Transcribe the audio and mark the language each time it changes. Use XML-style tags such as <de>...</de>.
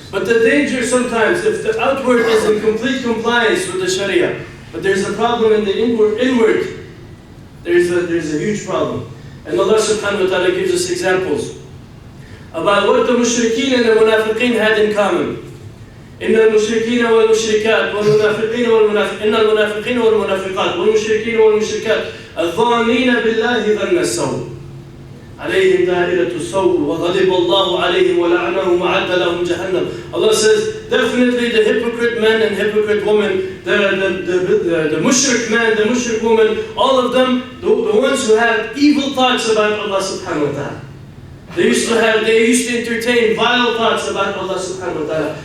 <en>But the danger sometimes, if the outward is in complete compliance with the Sharia, but there's a problem in the inward, there's a huge problem. And Allah subhanahu wa ta'ala gives us examples about what the mushrikeen and the munafiqeen had in common.</en> <ar>إن المشركين والمشركات والمنافقين إن المنافقين والمنافقات والمشركين والمشركات الظانين بالله ظن السوء عليهم دائرة السوء وغضب الله عليهم ولعنهم وأعد لهم جهنم.</ar> <en>Allah says, definitely the hypocrite man and hypocrite woman, the mushrik man, the mushrik woman, all of them, the ones who have evil thoughts about Allah subhanahu wa ta'ala. They used to entertain vile thoughts about Allah subhanahu wa ta'ala.</en>